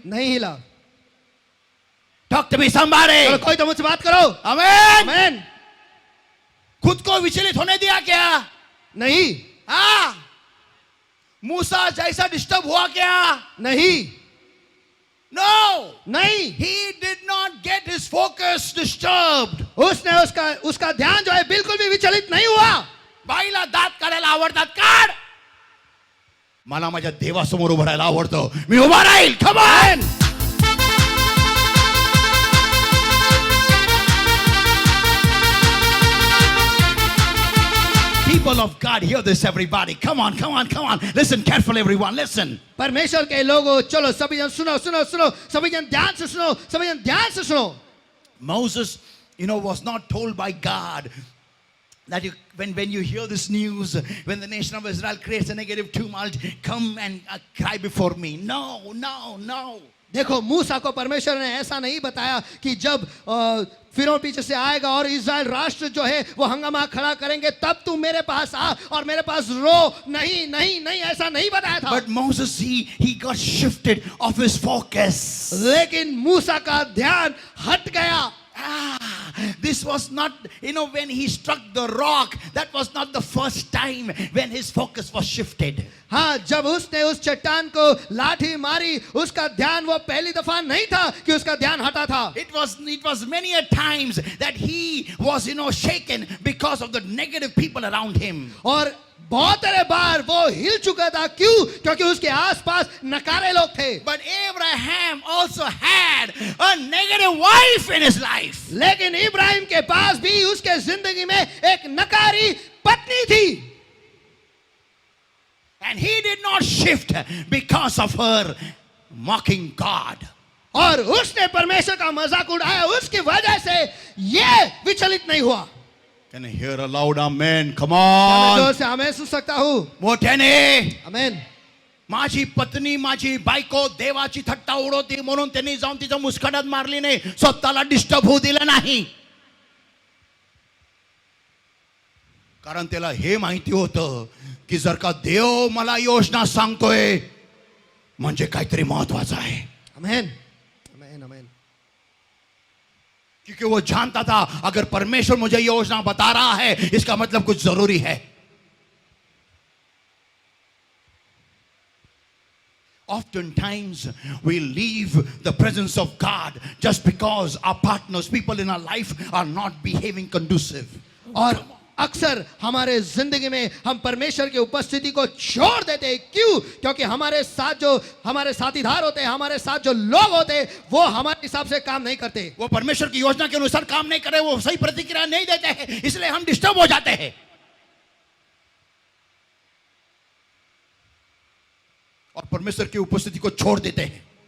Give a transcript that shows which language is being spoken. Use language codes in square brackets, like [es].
[hi] नहीं हिला। [en] Talk to me somebody. [hi] चलो कोई तो मुझसे बात करो। आमेन। आमेन। खुद को विचलित होने दिया क्या? नहीं, हाँ। मूसा जैसा डिस्टर्ब हुआ क्या? नहीं, [en] No. [hi] नहीं। [en] He did not get his focus disturbed. [hi] उसने उसका ध्यान जो है बिल्कुल भी विचलित नहीं हुआ। [mr] बाईला दात काढायला आवडतात, काढ. मला माझ्या देवासमोर उभं राहायला आवडतं. मी उभा राहील. [en] Come on. People of God, hear this, everybody. Come on, come on, come on. Listen carefully, everyone. Listen. [hi] परमेश्वर के लोगों चलो सभी जन सुनो सुनो सुनो, सभी जन ध्यान से सुनो, सभी जन ध्यान से सुनो। [en] Moses, was not told by God that when you hear this news, when the nation of Israel creates a negative tumult, come and cry before me. No, no, no. [hi] देखो मूसा को परमेश्वर ने ऐसा नहीं बताया कि जब फिरौन पीछे से आएगा और इज़राइल राष्ट्र जो है वो हंगामा खड़ा करेंगे तब तू मेरे पास आ और मेरे पास रो। नहीं नहीं नहीं, ऐसा नहीं बताया था। [en] But Moses, he got shifted off his focus. [hi] लेकिन मूसा का ध्यान हट गया। [en] This was not, when he struck the rock, that was not the first time when his focus was shifted. [hi] हाँ, जब उसने उस चट्टान को लाठी मारी उसका ध्यान वो पहली दफा नहीं था कि उसका ध्यान हटा था। [en] It was many a times that he was, shaken because of the negative people around him. [hi] और बहुत सारे बार वो हिल चुका था, क्यों? क्योंकि उसके आसपास नकारे लोग थे। [en] But Abraham also had a negative wife in his life. [hi] लेकिन इब्राहिम के पास भी उसके जिंदगी में एक नकारी पत्नी थी। [en] And he did not shift because of her mocking God. [hi] और उसने परमेश्वर का मजाक उड़ाया, उसकी वजह से ये विचलित नहीं हुआ। [en] Can I hear a loud amen? Come [hi] मैं जोर [en] on. [hi] से आमेन सुन सकता हूँ? [mr] मोठ्याने. आमेन। माझी पत्नी माझी बायको देवाची थट्टा उडवते म्हणून त्यांनी जाऊन तिचा मुस्कटात मारली नाही, स्वतःला डिस्टर्ब होऊ दिलं नाही. कारण त्याला हे माहिती होतं की जर का देव मला योजना सांगतोय म्हणजे काहीतरी महत्वाचं आहे. आमेन, आमेन, आमेन. [hi] क्योंकि वो जानता था अगर परमेश्वर मुझे योजना बता रहा है इसका मतलब कुछ जरूरी है. [en] Oftentimes we leave the presence of God just because our partners, people in our life are not behaving conducive. [hi] और अक्सर हमारे जिंदगी में हम परमेश्वर की उपस्थिति को छोड़ देते हैं. क्यों? क्योंकि हमारे साथ जो हमारे साथीदार होते हैं, हमारे साथ जो लोग होते हैं, वो हमारे हिसाब से काम नहीं करते. वो परमेश्वर की योजना के अनुसार काम नहीं कर रहे, वो सही प्रतिक्रिया नहीं देते हैं, इसलिए हम डिस्टर्ब हो जाते हैं और परमेश्वर की उपस्थिति को छोड़ देते हैं.